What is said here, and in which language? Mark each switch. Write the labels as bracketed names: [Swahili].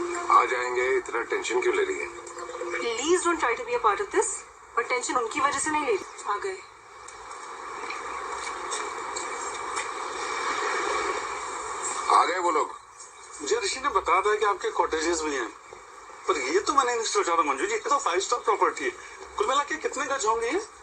[Hindi] आ जाएंगे, इतना टेंशन क्यों ले रही है? [English] Please don't try to be a part of this. [Hindi] और टेंशन उनकी वजह से नहीं ले. आ गए. आ गए वो लोग. मुझे ऋषि ने बताया था कि आपके कॉटेजेस भी हैं, पर ये तो मैंने नहीं सोचा था मंजू जी. ये तो 5 स्टार प्रॉपर्टी है. कुल मिला के कितने गज होंगे ये?